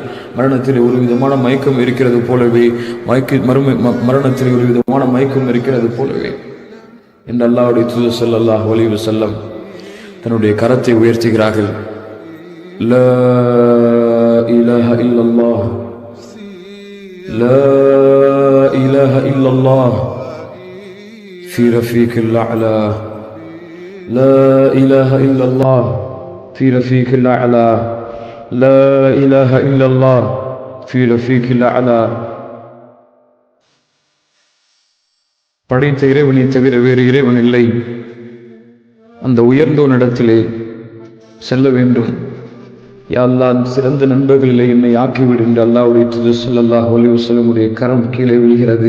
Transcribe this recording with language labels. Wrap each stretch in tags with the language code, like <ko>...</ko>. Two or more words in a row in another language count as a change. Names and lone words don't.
<ta>மரணத்தில் ஒரு விதமான மயக்கம் இருக்கிறது போலவே மரணத்தில் ஒரு விதமான மயக்கம் இருக்கிறது போலவே என்று அல்லாஹ்வுடைய தூதர்</ta> <ar>صلى الله عليه وسلم</ar> <ta>தன்னுடைய கரத்தை உயர்த்துகிறார்கள்.</ta> <ar>لا إله إلا الله، لا إله إلا الله في رفيق الأعلى, لا إله إلا الله في رفيق الأعلى، لا إله إلا الله في رفيق الأعلى.</ar> <ta>படைத்த இறைவனை தவிர வேறு இறைவன் இல்லை. அந்த உயர்ந்தோனிடத்திலே செல்ல வேண்டும்.</ta> <ar>يا الله,</ar> <ta>சிறந்த நண்பர்களிலே என்னை ஆக்கிவிடு என்று அல்லாஹ்வுடைய தூதர்</ta> <ar>صلى الله عليه وسلم</ar> <ta>கரம் கீழே விழுகிறது.</ta>